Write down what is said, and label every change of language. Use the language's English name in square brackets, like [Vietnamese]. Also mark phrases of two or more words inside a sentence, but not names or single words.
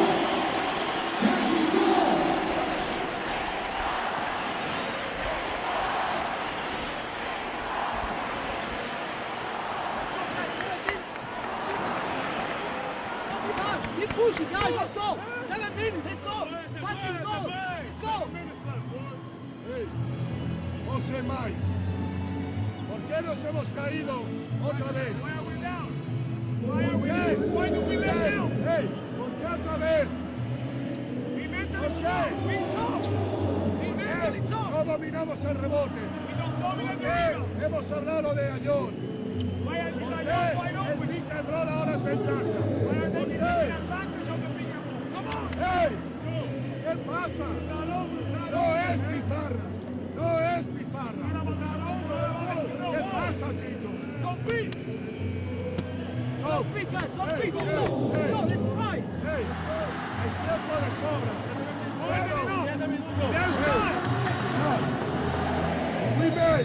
[English] Keep pushing, guys. Let's go. 7 minutes. Let's go. Fucking go. Let's go. [Spanish] Hey, José May, ¿por qué nos hemos caído otra vez? ¿Por qué? Hey, ¿por qué otra vez? José, ¿por qué no dominamos el rebote? ¿Por qué hemos hablado de Ayón? ¿Por qué el [English] pick and roll [Spanish] ahora es ventaja? ¿Por qué? ¡Hey! ¿Qué pasa? No es pizarra. No es pizarra. ¿Qué pasa, Chito? [English] Go, big guys. Go, big. Go, let's try. [Spanish] Hey, hay tiempo de sobra. [English] We made.